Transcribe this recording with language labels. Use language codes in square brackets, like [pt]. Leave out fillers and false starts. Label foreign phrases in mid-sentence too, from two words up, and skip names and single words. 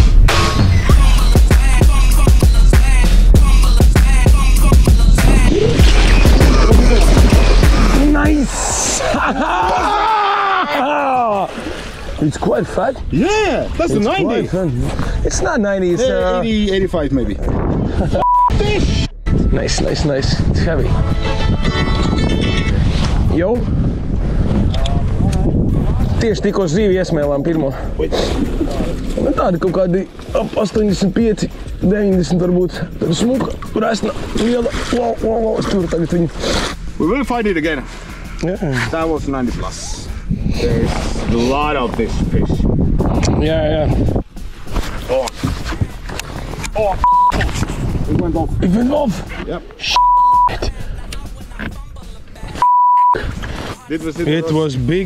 [en] Nice! It's quite fat. Yeah, that's the 90. It's not 90, it's 80, 85 maybe. Nice. It's heavy. [lv] Jau. Tieši tikko zīvi iesmēlām pirmo. Tādi kaut kādi ap 85, 90 varbūt. Tāda smuka, resna, liela. Wow, es tur tagad viņu. [en] We will find it again. Yeah. That was 90 plus. There's a lot of this fish. Yeah. Oh, it went off. It went off. Yep. It was big.